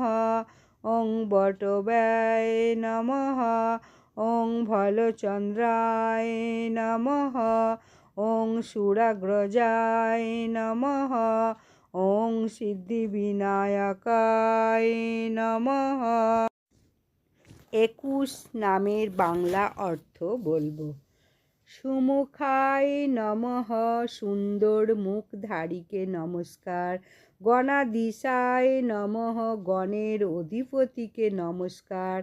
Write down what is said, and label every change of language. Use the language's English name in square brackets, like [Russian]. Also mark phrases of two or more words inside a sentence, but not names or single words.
[Sanskrit] ॐ बटवाय नमः। ॐ भालचन्द्राय नमः। ॐ सुराग्रजाय नमः। ॐ सिद्धिविनायकाय नमः। [Bangla] 21 নামের বাংলা অর্থ বলবো। [Sanskrit] সুমুখায় নমঃ, [Bangla] সুন্দর মুখধারীকে নমস্কার। [Sanskrit] গণাধীশায় নমঃ, [Bangla] গণের অধিপতিকে নমস্কার।